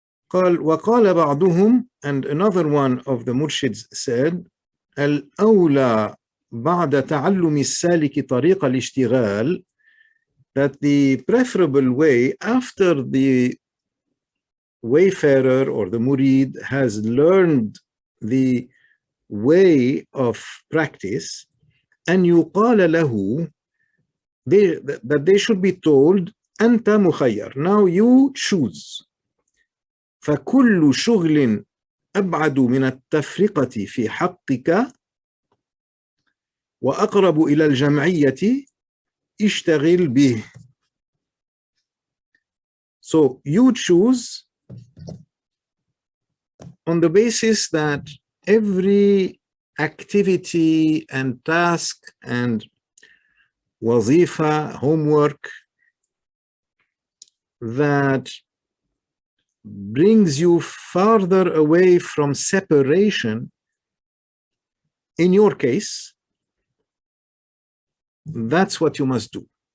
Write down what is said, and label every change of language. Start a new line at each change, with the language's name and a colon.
Arabic: قال وقال بعضهم,
English: and another one of the murshids said,
Arabic: الأولى بعد تعلم السالك طريق الاشتغال,
English: that the preferable way after the wayfarer or the murid has learned the way of practice, and
Arabic: يقال له,
English: that they should be told
Arabic: أنت مخير,
English: now you choose.
Arabic: فكل شغل أبعد من التفرقة في حقك وأقرب إلى الجمعية اشتغل به.
English: So you choose on the basis that every activity and task and wazifa, homework, that brings you farther away from separation, in your case, that's what you must do.